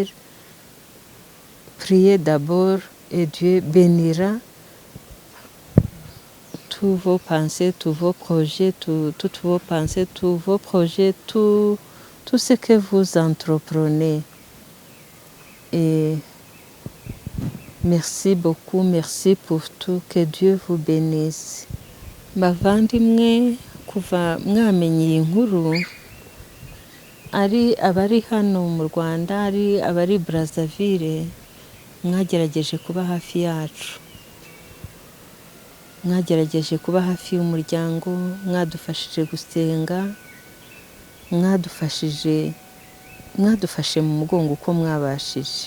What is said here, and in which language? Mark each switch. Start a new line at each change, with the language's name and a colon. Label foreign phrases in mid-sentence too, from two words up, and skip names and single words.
French: Priez d'abord et Dieu bénira tous vos pensées, tous vos projets, toutes vos pensées, tous vos projets, tout ce que vous entreprenez. Et merci beaucoup, merci pour tout, que Dieu vous bénisse.
Kinyarwanda: Bavandimwe, kuva mwamenye iyi nkuru, ari abari hano mu Rwanda, ari abari Brazzaville, mwagerageje kuba hafi yacu. Mwagerageje kuba hafi y'umuryango, mwadufashije gusenga, mwadufashe mu mugongo uko mwabashije.